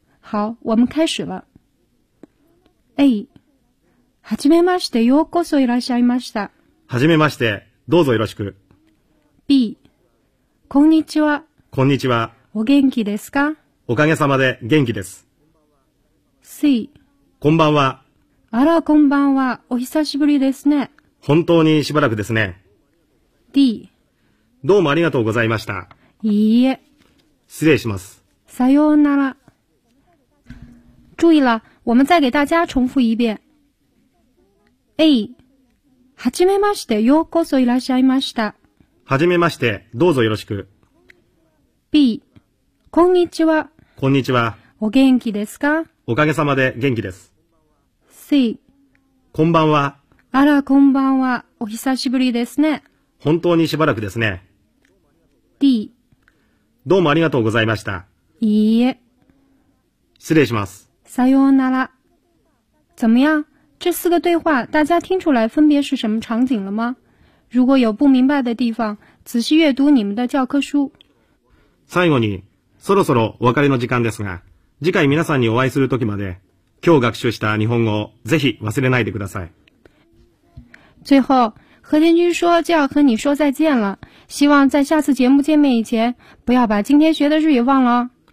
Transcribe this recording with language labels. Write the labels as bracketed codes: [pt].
[zh] 好，我们开始了。 [ja] A、 はじめまして、ようこそいらっしゃいました。はじめまして、どうぞよろしく。 B、 こんにちは。こんにちは。お元気ですか？おかげさまで元気です。 C、こんばんは。あら、こんばんは。お久しぶりですね。本当にしばらくですね。 D、どうもありがとうございました。いいえ。失礼します。さようなら。 [zh] 注意了，我们再给大家重复一遍。 [ja] A、 はじめまして、ようこそいらっしゃいました。はじめまして、どうぞよろしく。 B、 こんにちは。こんにちは。お元気ですか？おかげさまで元気です。 C、こんばんは。あら、こんばんは。お久しぶりですね。本当にしばらくですね。 D、どうもありがとうございました。いいえ。失礼します。さようなら。 [zh] 怎么样，这四个对话大家听出来分别是什么场景了吗？如果有不明白的地方，仔细阅读你们的教科书。 [ja] 最後に、そろそろお別れの時間ですが、次回皆さんにお会いする時まで、今日学習した日本語をぜひ忘れないでください。 [zh] 最後、和田君说就要和你说再见了，希望在下次节目见面以前，不要把今天学的日语忘了。